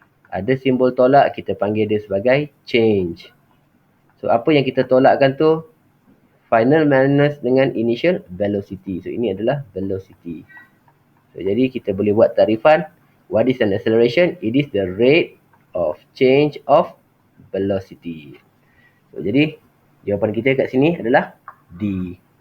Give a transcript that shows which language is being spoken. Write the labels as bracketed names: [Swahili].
[Malay] Ada simbol tolak, kita panggil dia sebagai change. So apa yang kita tolakkan tu, final minus dengan initial velocity. So ini adalah velocity. So jadi kita boleh buat tarifan. [English] What is an acceleration? It is the rate of change of velocity. [Malay] So jadi jawapan kita kat sini adalah D.